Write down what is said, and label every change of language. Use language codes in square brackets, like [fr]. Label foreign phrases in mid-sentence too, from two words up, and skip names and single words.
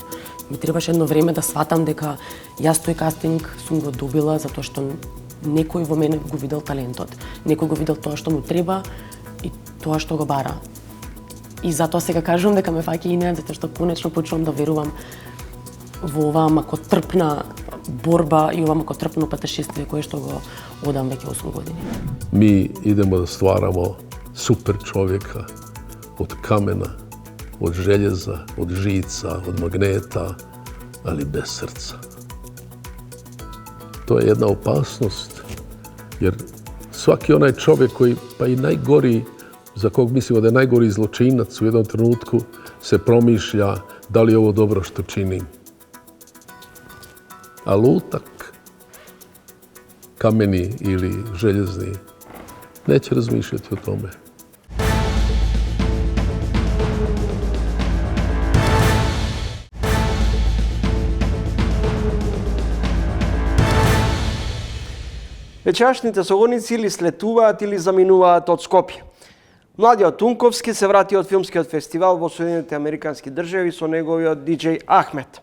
[mk] Ми требаше едно време да сватам дека јас тој кастинг сум го добила затоа што некој во мене го видел талентот. Некој го видел тоа што му треба и тоа што го бара. И затоа сега кажувам дека ме фаќа инеја, затоа што конечно почнувам да верувам во оваа макотрпна борба и оваа макотрпно патешествие кое што го одам веќе 8 години. [hr] Mi idemo da stvaramo super čovjeka od kamena, od željeza, od žica, od magneta, ali bez srca. To je jedna opasnost, jer svaki onaj čovjek koji, pa i najgori, za kog mislimo da je najgori zločinac u jednom trenutku, se promišlja da li je ovo dobro što činim. A lutak, kameni ili željezni, neće razmišljati o tome. [mk] Вечерашните согодници или слетуваат или заминуваат од Скопје. Младиот Унковски се врати од филмскиот фестивал во Соединените Американски држави со неговиот Диџеј Ахмет.